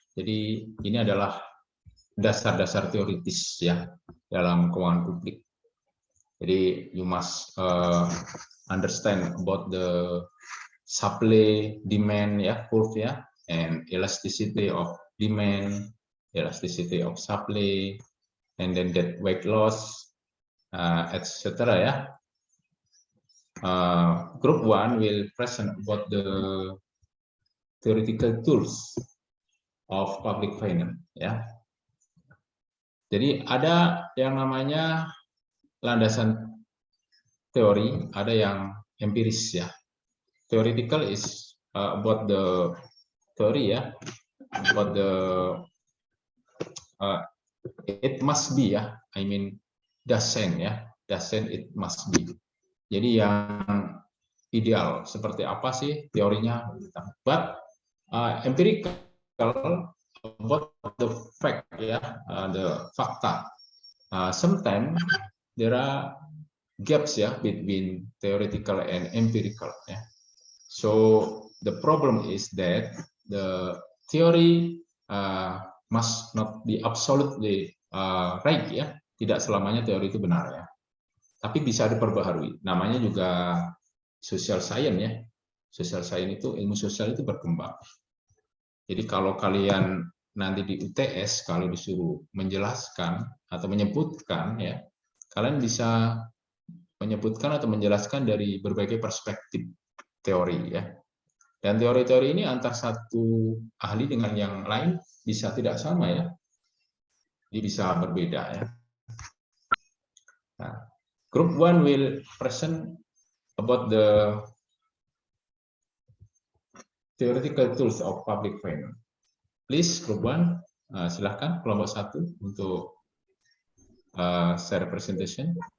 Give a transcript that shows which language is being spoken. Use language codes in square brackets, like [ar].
[id] Jadi ini adalah dasar-dasar teoritis ya dalam keuangan publik. [en] Jadi you must understand about the supply demand ya curve ya, and elasticity of demand, elasticity of supply, and then that weight loss, etc. ya. Group 1 will present about the theoretical tools of public finance ya. [id] Jadi ada yang namanya landasan teori, ada yang empiris ya. [en] Theoretical is about the theory ya, about the it must be ya, I mean dasen ya, dasen it must be. [id] Jadi yang ideal seperti apa sih teorinya? [en] But empirical about the fact ya, the fakta. Sometimes there are gaps ya between theoretical and empirical ya. So the problem is that the theory must not be absolutely right ya. [id] Tidak selamanya teori itu benar ya. Tapi bisa diperbaharui. Namanya juga social science ya. Social science itu, ilmu sosial itu berkembang. Jadi kalau kalian nanti di UTS kalau disuruh menjelaskan atau menyebutkan ya, kalian bisa menyebutkan atau menjelaskan dari berbagai perspektif teori ya. Dan teori-teori ini antar satu ahli dengan yang lain bisa tidak sama ya. Jadi bisa berbeda ya. [en] Nah, group 1 will present about the theoretical tools of public finance. [id] Please, group 1, silahkan kelompok 1 untuk share presentation.